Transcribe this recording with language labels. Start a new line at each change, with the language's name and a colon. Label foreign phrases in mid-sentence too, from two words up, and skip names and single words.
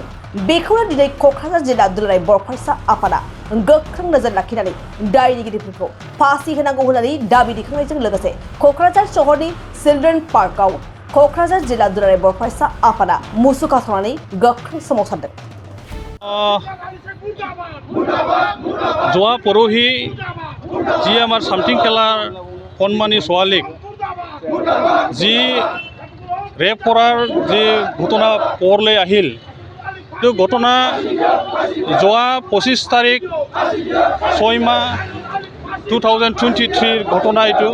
Bodo: बेखौनो दिनै क'क्राझार जिल्ला दुलाराय बर' फरायसा आफादा गोख्रों नोजोर लाखिनानै दायनिगिरिफोरखौ फासि होनांगौ होननानै दाबि दैखांनायजों लोगोसे क'क्राझार सहरनि चिल्ड्रेन पार्कआव क'क्राझार जिल्ला दुलाराय बर' फरायसा आफादा मुसुखा सावनानै गोख्रों सोमावसारदों।
Assamese: যোৱা পৰহি যি আমাৰ সামথিং খেলাৰ কণমানি ছোৱালীক যি ৰেপ কৰাৰ যি ঘটনা পোহৰলৈ আহিল, এইটো ঘটনা যোৱা 25 তাৰিখ 6 মাহ 2023 ঘটনা এইটো।